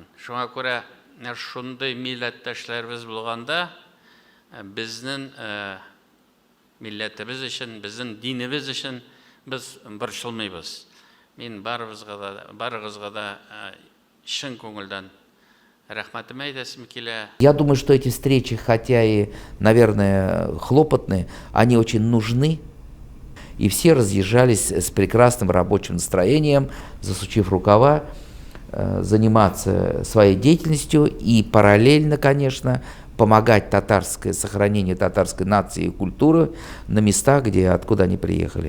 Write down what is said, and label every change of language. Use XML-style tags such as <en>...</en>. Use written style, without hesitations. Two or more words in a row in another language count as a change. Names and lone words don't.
<tt>Шуңа күрә шундый милләттәшләребез булганда, безнең милләтебез өчен, безнең динебез өчен без борчылмыйбыз. Мин барыгызга да чын күңелдән рәхмәтемне әйтәсем килә.</tt> <ru>Я думаю, что эти встречи, хотя и, наверное, хлопотные, они очень нужны. И все разъезжались с прекрасным рабочим настроением, засучив рукава, заниматься своей деятельностью и параллельно, конечно, помогать сохранению татарской нации и культуры на местах, откуда они приехали.</ru>